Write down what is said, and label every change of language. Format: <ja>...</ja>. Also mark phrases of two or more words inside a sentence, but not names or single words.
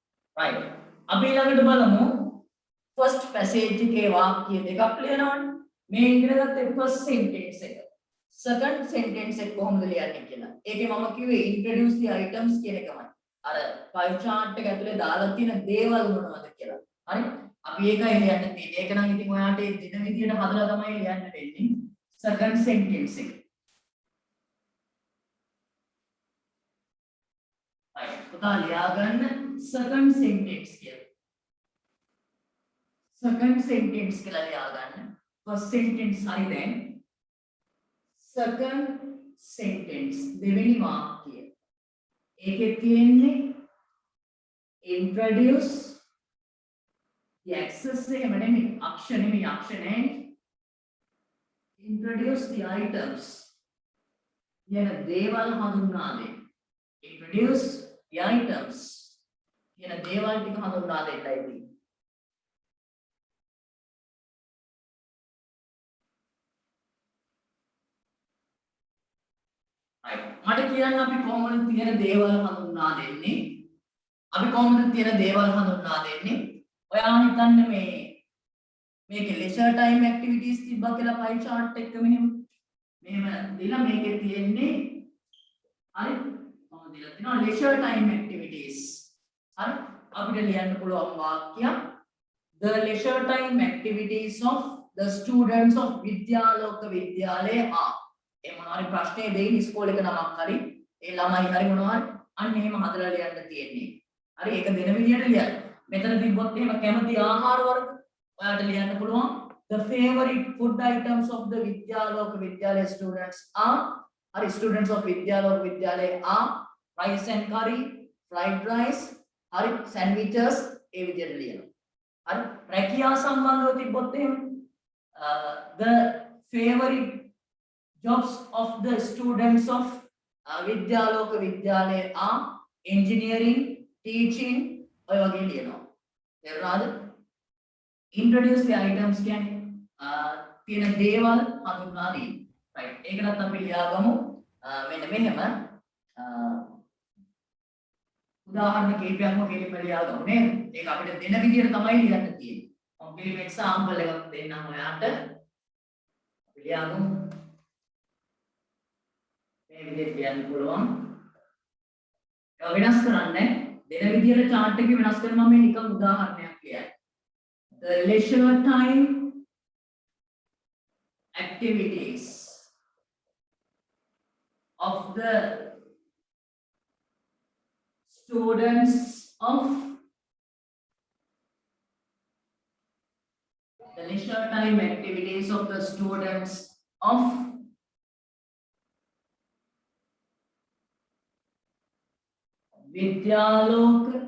<si>right අපි ළඟට බලමු</si> <en>first passage</en> <si>එකේ වාක්‍ය දෙකක් ලියනවනේ මේ ඉගෙන ගත්ත</si> <en>first sentence</en> <si>එක</si> <en>second sentence</en> <si>එක කොහොමද ලියන්නේ කියලා ඒකේ මම කිව්වේ</si> <en>introduce the items</en> <si>කියන එකමයි අර</si> <en>pie chart</en> <si>එක ඇතුලේ දාලා තියෙන දේවල් මොනවද කියලා හරි අපි ඒකයි ලියන්න තියෙන්නේ ඒක නම් ඉතින් ඔයාට ඒ දින විදියට හදලා තමයි ලියන්න වෙන්නේ</si> <en>second sentence</en> <si>එක right පුතා ලියා ගන්න</si> <en>second sentence</en> <si>කියලා</si> <en>second sentence</en> <si>කියලා ලියා ගන්න</si> <en>first sentence</en> <si>හරි දැන්</si> <en>second sentence</en> <si>දෙවෙනි වාක්‍යය ඒකේ තියෙන්නේ</si> <en>introduce the access</en> <si>එකම නෙමෙයි අක්ෂර</si> <en>introduce the items</en> <si>කියන දේවල් හඳුන්වා දෙන්න</si> <en>introduce the items</en> <si>කියන දේවල් ටික හඳුන්වා දෙන්නයි තියෙන්නේ මට කියන්න අපි කොහොමද තියෙන දේවල් හඳුන්වා දෙන්නේ අපි කොහොමද තියෙන දේවල් හඳුන්වා දෙන්නේ ඔයා හිතන්න මේකේ</si> <en>leisure time activities</en> <si>තිබ්බා කියලා</si> <en>pie chart</en> <si>එක මෙහෙම දීලා මේකේ තියෙන්නේ හරි මම දීලා තිනවා</si> <en>leisure time activities</en> <si>හරි අපිට ලියන්න පුළුවන් වාක්‍යයක්</si> <en>the leisure time activities of the students of විද්‍යාලෝක විද්‍යාලය are</en> <si>ඒ මොනවාරි ප්‍රශ්නේ දෙයින් ඉස්කෝලේ එක නමක් හරි ඒ ළමයි හරි මොනවාරි අන්න එහෙම හදලා ලියන්න තියෙන්නේ. හරි ඒක දෙන විදියට ලියන්න. මෙතන තිබ්බොත් එහෙම කැමති ආහාර වර්ග ඔයාලට ලියන්න පුළුවන්.</si> <en>The favorite food items of the විද්‍යාලෝක විද්‍යාලය students are හරි students of විද්‍යාලෝක විද්‍යාලය are rice and curry, fried rice, හරි sandwiches</en> <si>ඒ විදියට ලියනවා. හරි රැකියා සම්බන්ධව තිබ්බොත් එහෙම</si> <en>the favorite jobs of the students of විද්‍යාලෝක විද්‍යාලය are engineering, teaching</en> <si>ඔය වගේ ලියනවා. තේරුණාද?</si> <en>introduce the items</en> <si>කියන්නේ තියෙන දේවල් හඳුන්වා දීම. right. ඒකටත් අපි ලියාගමු මෙන්න මෙහෙම උදාහරණ කීපයක්ම කෙලින්ම ලියාගමු නේද? ඒක අපිට දෙන විදියට තමයි ලියන්න තියෙන්නේ. මම කෙලින්ම example එකක් දෙන්නම් ඔයාලට. අපි ලියාගමු මේ විදිහට ලියන්න පුළුවන්. ඒක වෙනස් කරන්නේ දෙන විදිහට chart එකේ වෙනස් කරනවා මේ නිකන් උදාහරණයක් ලියන්න.</si> <en>The leisure time activities of the students of the leisure time activities of the students of विद्यालोक</en>